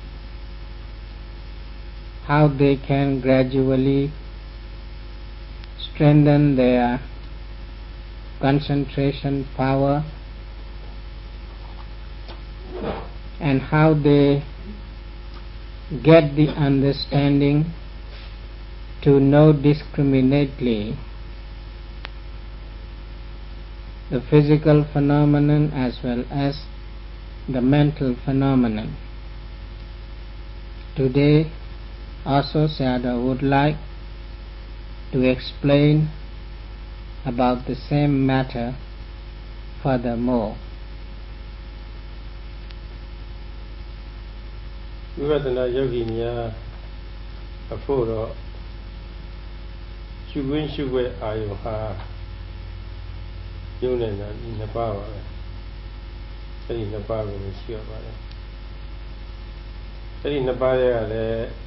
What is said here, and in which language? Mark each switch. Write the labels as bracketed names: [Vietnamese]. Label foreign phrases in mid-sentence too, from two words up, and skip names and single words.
[English] how they can gradually strengthen their concentration power and how they get the understanding to know discriminately the physical phenomenon as well as the mental phenomenon. Today also Sayadaw would like to explain about the same matter furthermore. [Burmese] ဝိပဿနာယောဂီများအဖို့တော့ရှုခွင့်ရှုွယ်အာယုဟာယုံနေတာဒီနှစ်ပါးပါပဲအဲဒီနှစ်ပါးကိုရှိရပါတယ်အဲဒီနှစ်ပါးတွေကလည်း